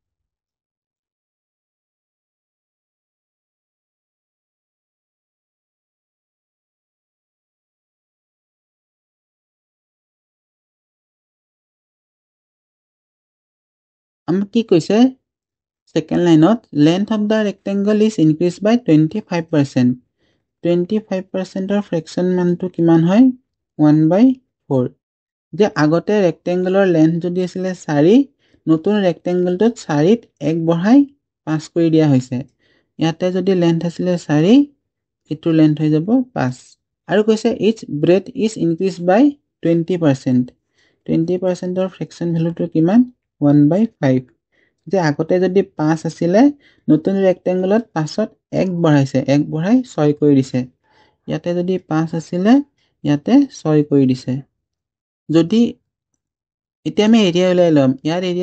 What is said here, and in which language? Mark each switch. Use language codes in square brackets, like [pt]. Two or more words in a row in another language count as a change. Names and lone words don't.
[as] আমাক কি কৈছে সেকেন্ড লাইনত [en] length of the rectangle is increased by 25% [as] 25% ৰ ফ্ৰেকশন মানটো কিমান হয় 1/4 যে আগতে ৰেক্টেংগুলাৰ লেন্থ যদি আছিল 4 নতুন ৰেক্টেংগলটোত 4ত 1 বঢ়াই 5 কৰি দিয়া হৈছে ইয়াতে যদি লেন্থ আছিল 4 ইটো লেন্থ হৈ যাব 5 আৰু কৈছে [en] each breadth is increased by 20% [as] 20% ৰ ফ্ৰেকশন ভ্যালুটো কিমান 1/5 যে আগতে যদি 5 আছিল নতুন ৰেক্টেংগুলত 5ত 1 বঢ়াইছে 1 বঢ়াই 6 কৰি দিছে ইয়াতে যদি 5 আছিল ইয়াতে 6 কৰি দিছে যদি এতিয়া আমি এৰিয়া উলাই লম ইয়াৰ এৰিয়া